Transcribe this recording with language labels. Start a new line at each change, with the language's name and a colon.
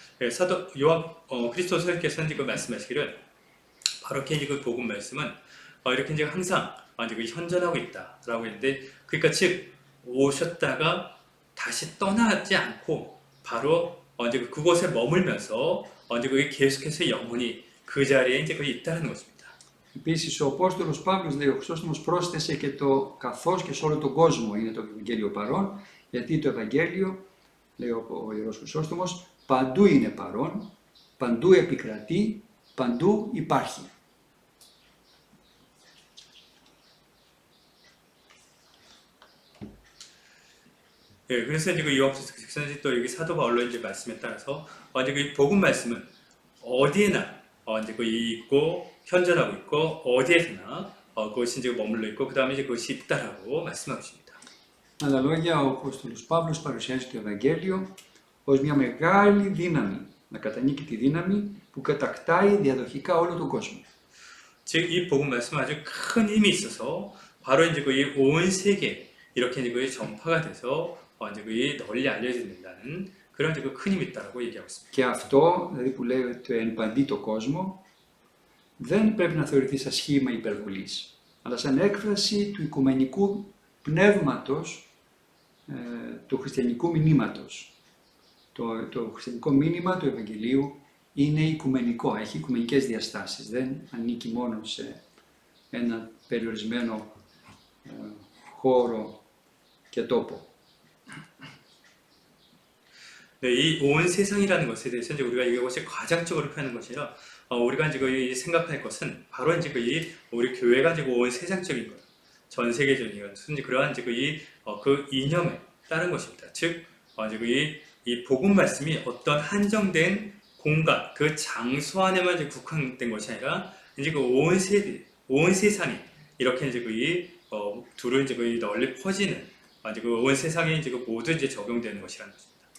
Korean: 사도 그리스도께서는 지금 말씀하시기를 바로 이렇게 그 복음 말씀은 이렇게 이제 항상 이제 현존하고 있다라고 했는데, 그러니까 즉 오셨다가 다시 떠나지 않고 바로 이제 그곳에 머물면서 이제 그게 계속해서 영원히 그 자리에 이제 거기 있다는 것입니다.
Greek: Επίσης ο Απόστολος Παύλος, λέει ο Χρυσόστομος, πρόσθεσε και το καθώς και σε όλο τον κόσμο είναι το Ευαγγέλιο παρόν, γιατί το Ευαγγέλιο, λέει ο Ιερός Χρυσόστομος, παντού είναι παρόν, παντού επικρατεί, παντού υπάρχει.
Korean: 예, 그래서 이제 그 요한복음 또 여기 사도 바울로 이제 말씀에 따라서 이제 그 복음 말씀은 어디에나 이제 그 있고 현존하고 있고 어디에서나 그것이 이제 머물러 있고 그 다음에 이제 그것이 있다라고 말씀하고 있습니다.
Greek: Με άλλα λόγια, ο Απόστολος Παύλος παρουσιάζει το Ευαγγέλιο ως μια μεγάλη δύναμη, να κατανίκει τη δύναμη που κατακτάει διαδοχικά όλο τον κόσμο.
Korean: 즉 이 복음 말씀은 아주 큰 힘이 있어서 바로 이제 그 온 세계 이렇게 이제 그 전파가 돼서 이제 그 널리 알려진다는 그런 이제 그 큰 힘이 있다라고 얘기하고 있습니다.
Greek: Και αυτό, δηλαδή που λέει ότι εν παντί το κόσμο, δεν πρέπει να θεωρηθεί σαν σχήμα υπερβολής, αλλά σαν έκφραση του οικουμενικού πνεύματος του χριστιανικού μηνύματος. Το χριστιανικό μήνυμα του Ευαγγελίου είναι οικουμενικό, έχει οικουμενικές διαστάσεις, δεν ανήκει μόνο σε ένα περιορισμένο χώρο και τόπο.
Korean: 네, 이 온 세상이라는 것에 대해서 이제 우리가 이것이 과장적으로 표현하는 것이 아니라 우리가 이제 거의 생각할 것은 바로 이제 우리 교회가 이제 온 세상적인 것, 전 세계적인 것, 이제 그러한 이제 그 이념에 따른 것입니다. 즉, 이제 이 복음 말씀이 어떤 한정된 공간, 그 장소 안에만 이제 국한된 것이 아니라 이제 그 온 세상이 이렇게 이제 둘을 이제 널리 퍼지는 이제 그 온 세상에 이제 모두 이제 적용되는 것이라는 것입니다.